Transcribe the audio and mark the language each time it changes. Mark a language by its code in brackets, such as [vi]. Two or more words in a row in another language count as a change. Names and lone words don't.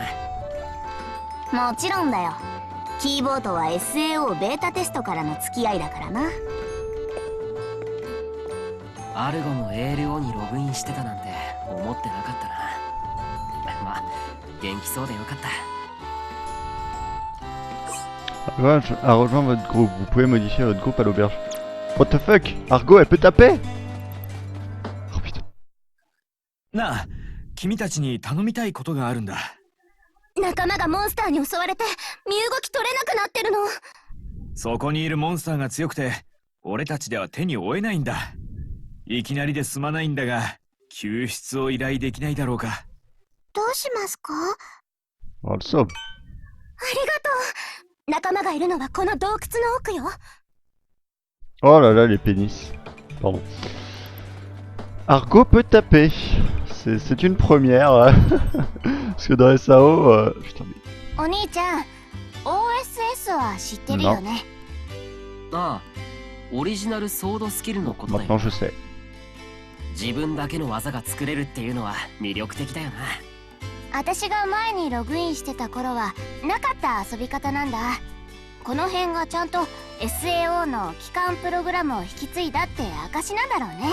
[ja] な。もちろんだよ。キーボーとは SAO ベータテストからの付き合いだからな。アルゴも ALO にログインしてたなんて思ってなかったな。まあ元気そうでよかった。 [fr] A rejoint votre groupe. Vous pouvez modifier votre groupe à l'auberge. [en] What the fuck? [fr] Argo, elle peut taper? Oh putain. [ja] なあ、君たちに頼みたいことがあるんだ。仲間がモンスターに襲われて身動き取れなくなってるの。そこにいるモンスターが強くて、 俺たちでは手に負えないんだ。いきなりで済まないんだが、救出を依頼できないだろうか。どうしますか？あ [fr] On le sauve. [ja] りがとう。仲間がいるのはこの洞窟の奥よ。 [fr] Oh là là, les pénis. Pardon. Argo peut taper. C'est une première. Parce que dans SAO... putain, mais... [ja] お兄ちゃん、OSS は知ってるよね。ああ、オリジナルソードスキルのことだ [fr] Maintenant [ja] よ。 [fr] je sais. [ja] 自分だけの技が作れるっていうのは魅力的だよな。私が前にログインしてた頃はなかった遊び方なんだ。この辺がちゃんと SAO の基幹プログラムを引き継いだって証なんだろうね。